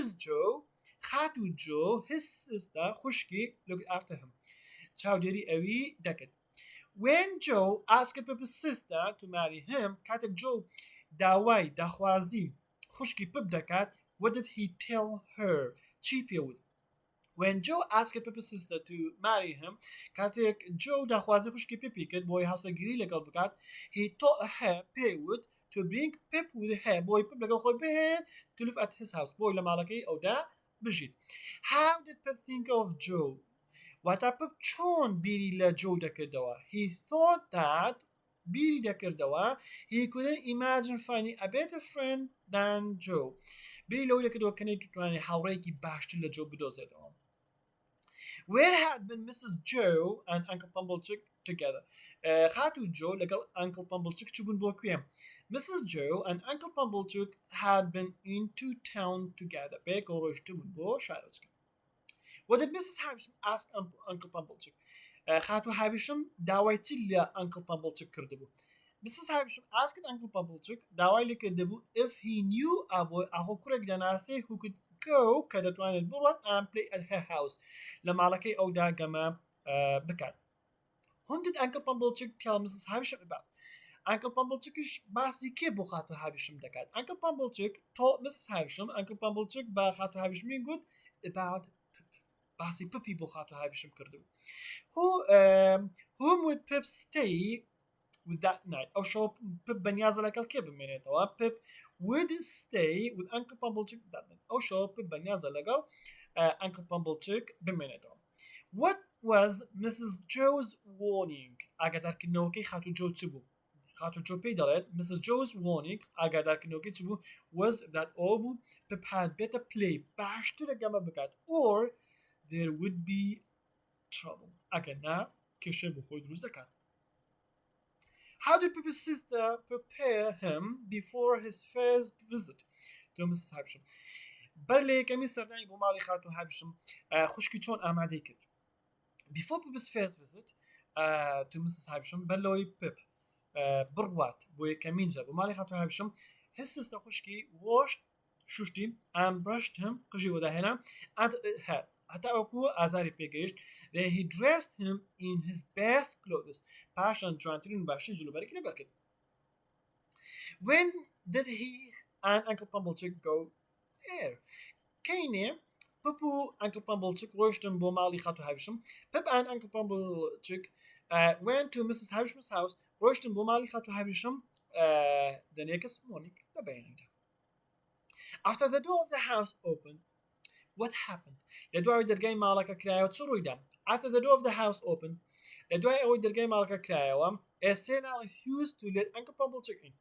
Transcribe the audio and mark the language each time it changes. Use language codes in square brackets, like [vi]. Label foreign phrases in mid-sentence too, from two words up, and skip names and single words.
[en] Joe خاتو Joe his sister خوشکی looked after him. [ckb] چاودێری ئەوی دەکرد. [en] When Joe asked Pip's sister to marry him, [ckb] کاتێک Joe داوای داخوازی خوشکی Pip دەکات, [en] what did he tell her? [ckb] چی پێوت؟ [en] When Joe asked Pip's sister to marry him, [ckb] کاتێک Joe داخوازی خوشکی Pipی کرد بۆی هاوسەرگیری لەگەڵ بکات, [en] he told her پێوت to bring Pip with her [ckb] بۆی Pip لەگەڵ خۆی بهێن [en] to live at his house [ckb] بۆی لە ماڵەکەی ئەودا بژیت. [en] How did Pip think of Joe? [ckb] واتە Pip چۆن بیری لە Joe دەکردەوە? [en] He thought that [ckb] بیری دەکردەوە [en] he couldn't imagine finding a better friend than Joe. [ckb] بیری لەوەی دەکردەوە کە نەیتوانێت هاوڕێیەکی باشتر لە Joe بدۆزێتەوە. [en] Where had been Mrs. Joe and Uncle Pumblechook together? [ckb] خاتو Joe لەگەڵ Uncle Pumblechook چ بوون بۆ کوێ? [en] Mrs. Joe and Uncle Pumblechook had been into town together. [ckb] بەیەکەوە ڕۆیشتبوون بۆ شارۆچکە. [en] What did Mrs. Havisham ask Uncle Pumblechook? [ckb] خاتو Havisham داوای چی لە Uncle Pumblechook کردبوو? Mrs. [en] Havisham asked Uncle Pumblechook [ckb] داوای لێ کردبوو [en] if he knew [ckb] ئەخۆ کوڕێک دەناسێ [en] who could go [ckb] کە دەتوانێت بڕوات [en] and play at her house [ckb] لە ماڵەکەی ئەودا گەمە بکات. [en] Whom did Uncle Pumblechook tell Mrs. [ckb] Havisham about? Uncle Pumblechookش باسی کێ بۆ خاتو Havisham دەکات. [en] Uncle Pumblechook told Mrs. [ckb] Havisham Uncle Pumblechook بە خاتو Havisham گوت about باسی Pipی بۆ خاتو Havisham کردبوو. [en] Whom would Pip stay with that night? [ckb] ئەو شەو Pip بەنیازە لەگەڵ کێ بمێنێتەوە? [en] Pip would stay with Uncle Pumblechook that night. [ckb] ئەو شەو Pip بەنیازە لەگەڵ Uncle Pumblechook بمێنێتەوە. [en] What was Mrs. Joe's warning? [ckb] ئاگادارکردنەوەکەی خاتو Joe چ بوو؟ خاتو Joe پێی دەڵێت Mrs. [en] Joe's warning [ckb] ئاگادارکردنەوەکەی چ بوو? [en] was that [ckb] ئەوە بوو [en] Pip had better play [ckb] باشترە گەمە بکات [en] or there would be trouble. [ckb] ئەگەر نا کێشە بۆ خۆی دروست دەکات. [en] How did Pip's sister prepare him before his first visit to Mrs. Havisham? [ckb] بەر لە یەکەمی سەردانی بۆ ماڵی خاتو Havisham خوشکی چۆن ئامادەی کرد؟ [en] Before Pip's first visit to Mrs. [ckb] Havisham بەر لەوەی Pip بڕوات بۆ یەکەمین جار بۆ ماڵی خاتو Havisham [en] his sister [ckb] خوشکی washed شوشتی [en] and brushed him [ckb] قژی وەداهێنا [en] and her [ckb] هەتا ئەوکو ئازاری پێگەیشت [en] then he dressed him in his best clothes [ckb] پاشان جوانترین باشترین جلوبەرێکی لەبەر کرد. [en] When did he and Uncle Pumblechook go there? [ckb] کەینێ Pip و Uncle Pumblechook ڕۆیشتن بۆ ماڵی خاتو Havisham. [en] Pip and Uncle Pumblechook went to Mrs. Havisham's house [ckb] ڕۆیشتن بۆ ماڵی خاتو Havisham [en] the next morning [ckb] لە بەیانیدا. [en] After the door of the house opened, what happened? [ckb] لەدوای دەرگای ماڵەکە کرایەوە چ ڕوویدا? [en] After the door of the house opened, [ckb] لەدوای ئەوەی دەرگای ماڵەکە کرایەوە [en] Estella refused to let Uncle Pumblechook in.